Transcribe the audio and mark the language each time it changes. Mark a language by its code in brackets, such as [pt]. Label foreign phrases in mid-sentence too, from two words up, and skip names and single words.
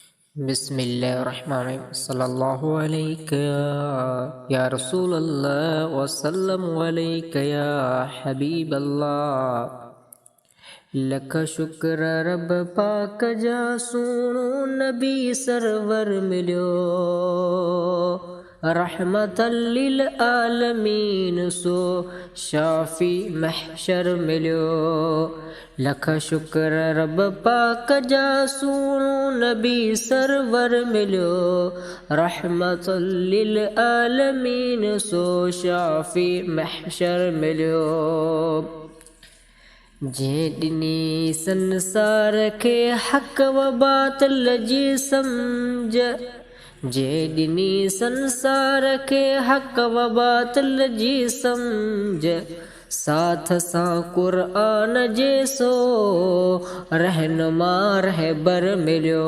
[ar] بسم الله الرحمن الرحيم صلى الله عليك يا رسول الله وسلم عليك يا حبيب الله. [sd] लख शुक्र रब पाक जा सुणो नबी सरवर मिलियो, [ar] رحمة للعالمين [sd] सो शाफी महशर मिलियो। लख शुक्र रब पाक जा सुणो नबी सरवर मिलियो, [ar] رحمة للعالمين [sd] सो शाफी महशर मिलियो। जंहिं ॾिनी संसार खे हक़ व बातिल जी सम्झ, जंहिं ॾिनी संसार खे हक़ व बातिल जी सम्झ, साथ सां क़ुरान जे सो रहनुमा रहबर मिलियो।